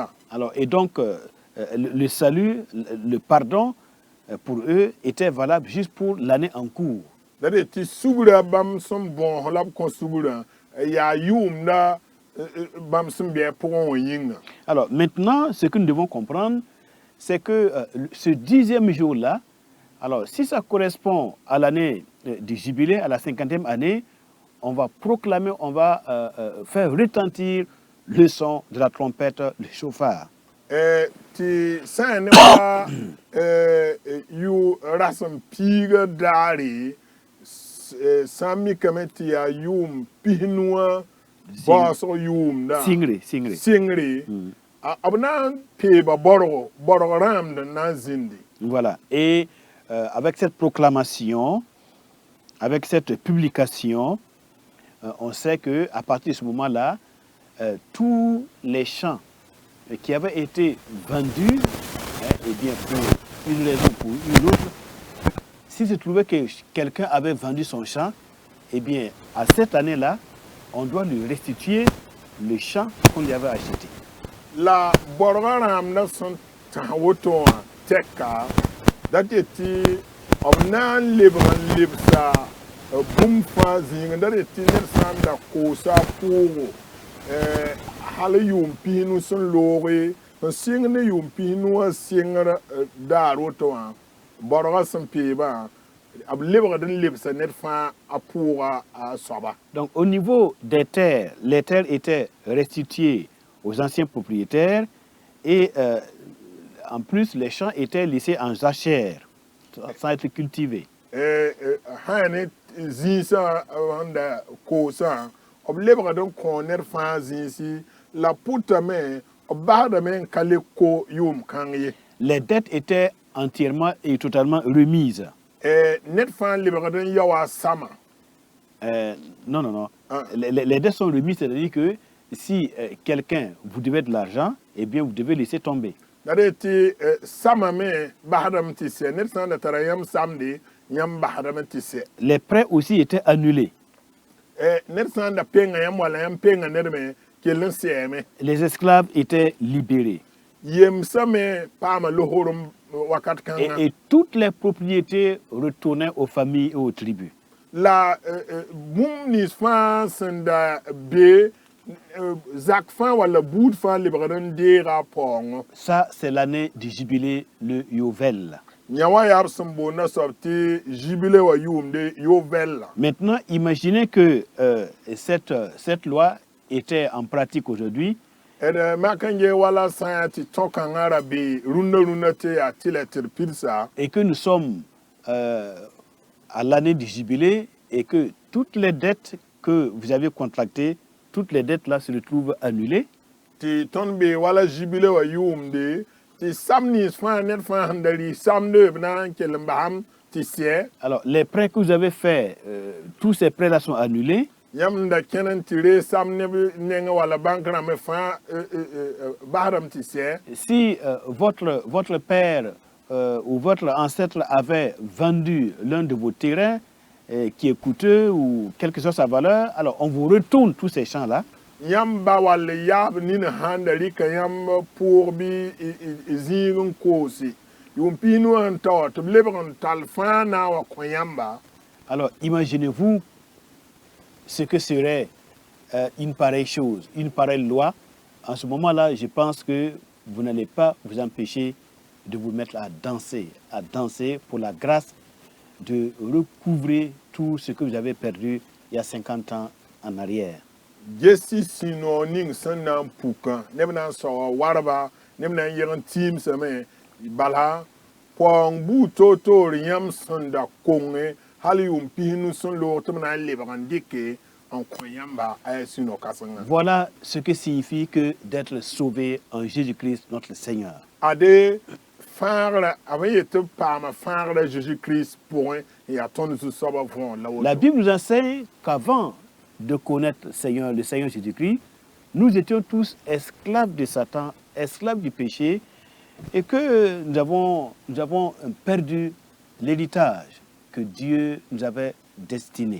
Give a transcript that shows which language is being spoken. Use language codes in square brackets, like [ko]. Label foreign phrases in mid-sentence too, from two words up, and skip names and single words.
[fr] Alors, et donc, le salut, le pardon pour eux était valable juste pour l'année en cours. [mos] La de tɩ sugrã bãmb sẽn bõos la b kõ sugrã yaa yʋʋmda bãmb sẽn bɩ a pʋgẽ wã yĩnga. [fr] Alors, maintenant, ce que nous devons comprendre, c'est que ce 10e jour-là, alors si ça correspond à l'année du jubilé, à la 50e année, on va proclamer, on va faire retentir le son de la trompette, le chauffard. [mos] ti sã ne wa yu rasem piiga daare sã mikame tɩ yaa yʋʋm pisnuwã baasg yʋʋm da Singre. sɩngre b na n peeba borg rãamd n na n zĩndi. [fr] Voilà. Et avec cette proclamation, avec cette publication, on sait que à partir de ce moment-là, tous les champs qui avaient été vendus, eh bien pour une raison ou pour une autre, s'il se trouvait que quelqu'un avait vendu son champ, eh bien à cette année-là, on doit lui restituer le champ qu'on lui avait acheté. [mos] La borg rãamdã sẽn tãs woto wã tɛka dat y tɩ b na n lebg n lebsa bũmb fãa zĩig dat y tɩ ned sã n da koosa a pʋʋgo hal yʋʋm pisnu sẽn looge n sɩng ne yʋʋm pisnu wã sɩngr daar woto wã borgã sẽn peebã b lebgd n lebsa ned fãa a pʋʋga a soaba. [fr] Donc au niveau des terres, les terres étaient restituées aux anciens propriétaires et en plus les champs étaient laissés en jachère sans être cultivés. [mos] Sã ne zĩisã n da koosã b lebgd n kõ ned fãa zĩisi la pʋtame b basdame n ka le ko yʋʋm kãng ye. [fr] Les dettes étaient entièrement et totalement remises. [mos] Ned fãa lebgd n yaoa sama. [fr] Non. Les dettes sont remises, c'est-à-dire que si quelqu'un vous devait de l'argent, eh bien vous devez laisser tomber. [mos] Dat y tɩ sama me basdame tɩ sɛ ned sã n da tara yãmb samde yãmb basdame tɩ sɛ. [fr] Les prêts aussi étaient annulés. [mos] Ned sã n da penga yãmb wala yãmb penga ned me kell n sɛɛme. [fr] Les esclaves étaient libérés. [mos] Yemsã me paama lohorem wakat kãngã. [fr] Et toutes les propriétés retournaient aux familles et aux tribus. [mos] La bũmb nins fãa sẽn da be zak fãa wala buud fãa lebgd n deega a paoongõ. [fr] Ça, c'est l'année du jubilé, le Yovel. [mos] Yã wã yaa b sẽn boonda soab tɩ jubile wã yʋʋmde yovɛlla. [fr] Maintenant, imaginez que cette loi était en pratique aujourd'hui. [mos] D mak n ye wala sã n yaa tɩ tõkãngã ra be rũndã tɩ yaa tɩ la tɩ d pidsa. [fr] Et que nous sommes à l'année du jubilé et que toutes les dettes que vous avez contractées, toutes les dettes là se retrouvent annulées. [mos] Tɩ tõnd be wala jubile wã yʋʋmde tɩ sam nins fãa ned fãa sẽn da rɩ samde b na n kell n basam tɩ sɛ. [fr] Alors, les prêts que vous avez faits, tous ces prêts-là sont annulés. [mos] Yãmb n da kẽn n tɩ ree sam neb nengẽ wala bank rãmbẽ fãa basdame tɩ sɛ. [fr] Si votre père ou votre ancêtre avait vendu l'un de vos terrains qui est coûteux ou quelle que soit sa valeur, alors on vous retourne tous ces champs-là. [mos] Yãmb ba wall yaab nin sãn da rɩka yãmb pʋʋg bɩ zĩig n koose yʋʋm pisnu wã n tao tɩ b lebg n tall fãa na n wa kõ yãmba. [fr] Alors imaginez-vous ce que serait une pareille chose, une pareille loi. En ce moment-là, je pense que vous n'allez pas vous empêcher de vous mettre à danser pour la grâce de recouvrer tout ce que vous avez perdu il y a 50 ans en arrière. [mos] Gesi sino ning sẽn na n pukã neb na n sao warba neb na n yeg n tɩɩmsame bala paoong buud toor yãmb sẽn da konge hal yʋʋm pisnu sẽn loog tɩ b na n lebg n dɩke n kõ yãmba a yaa sũ-no kãsengã. [fr] Voilà ce que signifie que d'être sauvé en Jésus-Christ notre Seigneur. [mos] Ade fãagra a b yetɩ b paama fãagra Jésus-Christ pʋgẽ n yaa tõnd zu-soabã võor la woto. [fr] La Bible nous enseigne qu'avant de connaître le Seigneur Jésus-Christ, nous étions tous esclaves de Satan, esclaves du péché, et que nous avons perdu l'héritage que Dieu nous avait destiné.